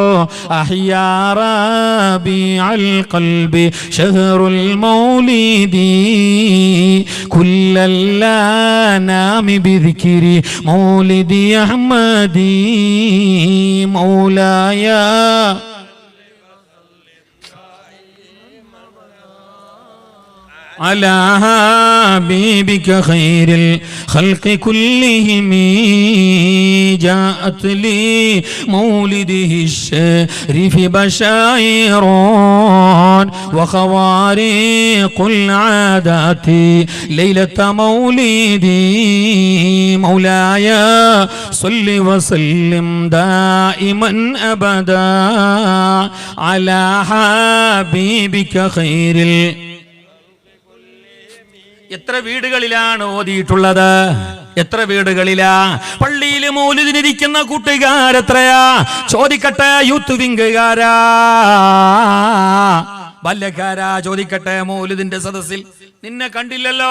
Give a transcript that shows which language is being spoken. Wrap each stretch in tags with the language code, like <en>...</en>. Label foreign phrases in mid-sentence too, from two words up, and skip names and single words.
<ar>أحيا ربيع القلب شهر المولد كل الأنام بذكر مولد أحمد മൗലായ على حبيبك خير الخلق كلهم جاءت لي مولده الشريف بشائر وخوارق العادات ليلة مولدي مولاي صل وسلم دائما أبدا على حبيبك خير.</ar> <ml>എത്ര വീടുകളിലാണ് ഓതിയിട്ടുള്ളത്? എത്ര വീടുകളിലാ? പള്ളിയിൽ മൗലിദിനിരിക്കുന്ന കൂട്ടുകാരെത്രയാ? ചോദിക്കട്ടെ, യൂത്ത് വിംഗുകാരാ, ബാല്യക്കാരാ, ചോദിക്കട്ടെ, മൗലിദിന്റെ സദസ്സിൽ നിന്നെ കണ്ടില്ലല്ലോ?</ml>